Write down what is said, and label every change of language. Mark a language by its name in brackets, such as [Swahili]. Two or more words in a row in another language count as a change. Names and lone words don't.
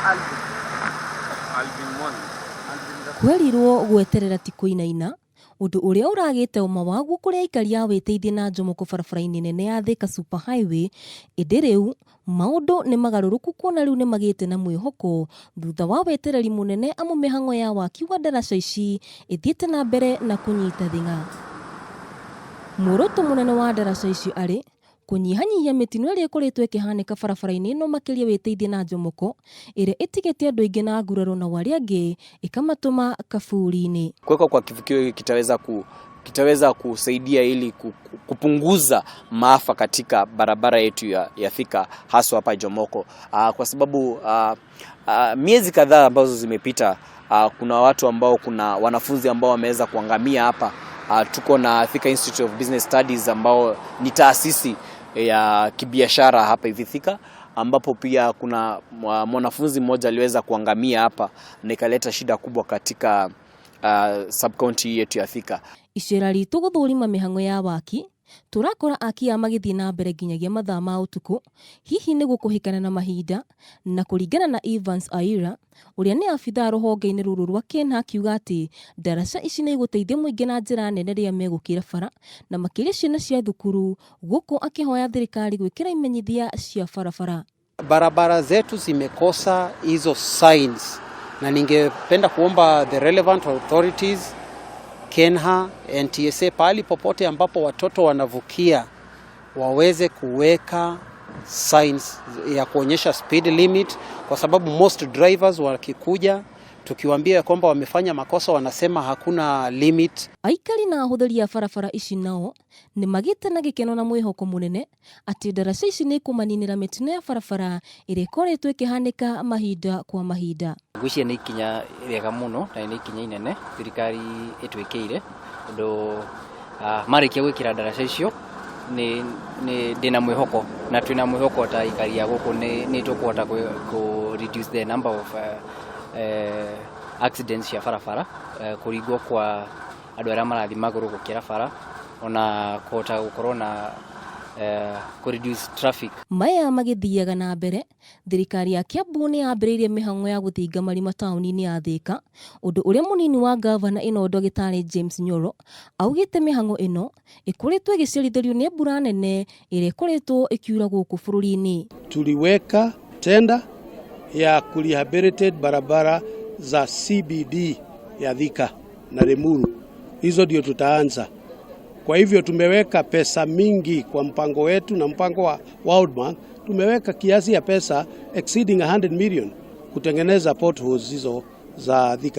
[Kikuyu] Kwerirwo gweterera ti kuinaina undu uria uragite uma waguo kuria aikari a witeithie na njomoko barabara-ini nene ya Thika Super Highway indi riu maundu ni magaruruku kuona riu ni magite na mwihoko thutha wa wetereri munene amu mihango ya waki wa ndaraca ici ithiete na mbere na kunyita thinga. Muoroto munene wa ndaraca ici ari kunyihanyihia mitino iria ikoretwo ikihanika barabara-ini ino makiria witeithie na njomoko iria itigete andu aingi na nguraro na waria angi ikamatuma kaburi-ini. [Swahili] Kuweka kwa kivukio kitaweza kusaidia ili kupunguza maafa katika barabara yetu ya Thika haswa hapa Jomoko, kwa sababu miezi kadhaa ambazo zimepita kuna watu ambao kuna wanafunzi ambao wameweza kuangamia hapa. Tuko na Thika Institute of Business Studies ambao ni taasisi ya kibiashara hapa hivi Thika, ambapo pia kuna mwanafunzi mmoja aliweza kuangamia hapa na ikaleta shida kubwa katika sub-county yetu ya Thika. [Kikuyu] Icera ritu guthurima mihango ya waki turakora akia magithii na mbere nginyagia mathaa ma utuku hihi ni gukuhikana na mahinda na kuringana na Evans Aira uria ni abitha ruhonge-ini ruru rwa KENHA akiuga ati ndaraca ici ni iguteithia muingi na njira nene ria megukira bara na makiria ciana cia thukuru guku akihoya thirikari gwikira imenyithia cia barabara. [Swahili] Barabara zetu zimekosa hizo signs na ningependa kuomba [English] the relevant authorities [Swahili] KENHA, NTSA, pali popote ambapo watoto wanavukia waweze kuweka signs ya kuonyesha [English] speed limit, [Swahili] kwa sababu [English] most drivers [Swahili] wakikuja tukiwaambia kwamba wamefanya makosa wanasema hakuna limit. [Kikuyu] Aikari na ahuthiri ya barabara ici nao ni magite na gikeno na mwihoko munene ati ndaraca ici ni kumaninira mitino ya barabara iria ikoretwo ikihanika mahinda kwa mahinda. Gwiciria ni ikinya riega muno na ni ikinya inene thirikari itwikire undu marikia gwikira ndaraca icio ni ndina mwihoko na twina mwihoko ta aikari ya guku ni tukuhota ku [English] reduce the number of accidents [Kikuyu] ya barabara, kuringwo kwa andu aria marathi maguru gukira bara ona kuhota gukorwo na ku [English] reduce traffic. [Kikuyu] Maya magithiaga na mbere thirikari ya Kiambu ni yambiriirie mihango ya guthinga marima tauni-ini ya Thika undu uria munini wa governor ino Dagitari James Nyoro augite mihango ino ikuritwo igiciarithirio ni mbura nene iria ikuritwo ikiura guku bururi-ini. [Swahili] Tuliweka tenda ya kurehabilitate barabara za CBD ya Thika na Limuru. Hizo ndio tutaanza. Kwa hivyo tumeweka pesa mingi kwa mpango wetu na mpango wa World Bank. Tumeweka kiasi ya pesa exceeding 100 million kutengeneza potholes hizo za Thika.